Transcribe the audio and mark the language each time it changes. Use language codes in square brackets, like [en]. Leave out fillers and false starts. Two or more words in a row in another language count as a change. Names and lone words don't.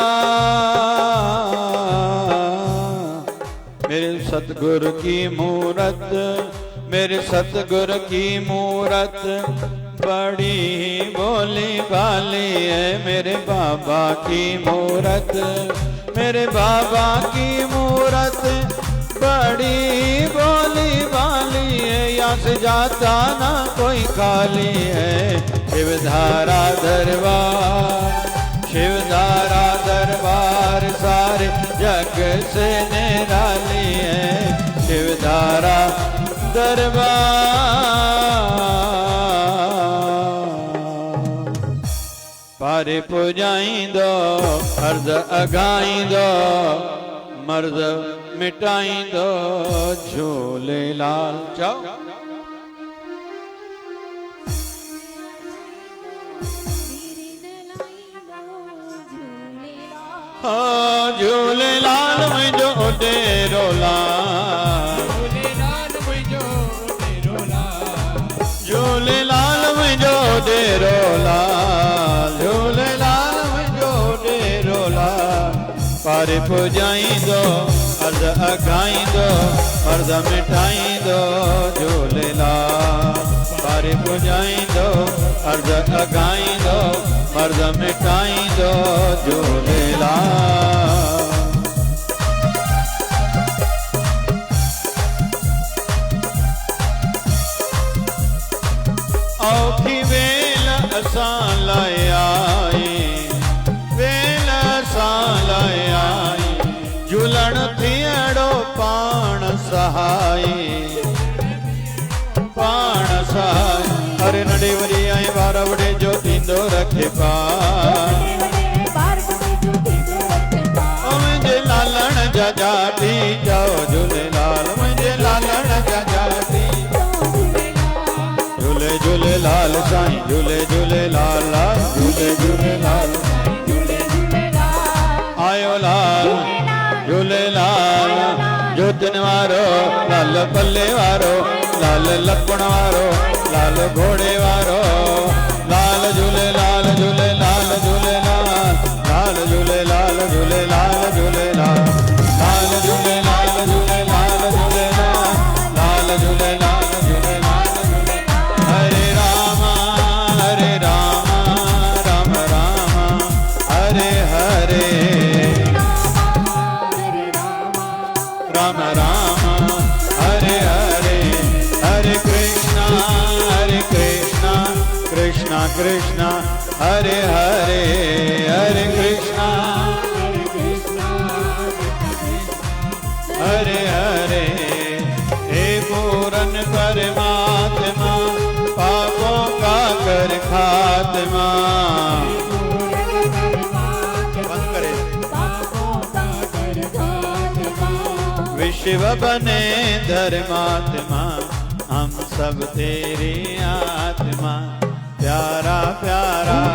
[hi] मेरे सतगुरु की मूरत, मेरे सतगुरु की मूरत बड़ी बोली भाली है। मेरे बाबा की मूरत, मेरे बाबा की मूरत बड़ी बोली भाली है। यहाँ से जाता ना कोई खाली है। शिवधारा दरबार, शिवधारा दरबार सारे जग से निराली है। [sd] शिवधारा दरबार, पारे पुजाई दो, अर्ज अगाई दो, मर्द मिटाई दो। झूलेलाल जाओ। झूलेलाल मुंहिंजो डेरो लाल, झूलेलाल मुंहिंजो डेरो लाल, झूलेलाल मुंहिंजो डेरो लाल, झूलेलाल मुंहिंजो डेरो लाल। पार पुजाई दो अर्ध अगाई दो अर्ध मिटाई दो झूलेलाल पार पुजाई दो अर्ध अगाई दो अर्ध मिटाई दो झूलेलाल औखी वेल असां लाए आई वेल असां लाए आई झूलण थियड़ो पाण सहाय पाण सहाय अरे नडे वरी आए वार वडे जो थींदो रखे पार मुंहिंजे लालण जा जाती जाओ झूलेलाल मुंहिंजे लालण जा जाती झूले झूलेलाल साईं झूले झूलेलाल लाल झूले झूलेलाल आयो लाल झूलेलाल जोतन वारो लाल पल्ले वारो लाल लपण वारो लाल घोड़े वारो लाल झूलेलाल झूलेलाल झूलेलाल लाल झूलेलाल झूलेलाल झूलेलाल लाल झूलेलाल झूलेलाल झूलेलाल लाल झूलेलाल झूलेलाल हरे राम [sa] राम राम हरे हरे राम राम हरे हरे हरे कृष्णा कृष्णा कृष्णा हरे हरे हरे कृष्णा [hi] हरे हरे हे पूरन परमात्मा पापों का कर खात्मा विश्व बने धर्मात्मा हम सब तेरी आत्मा प्यारा प्यारा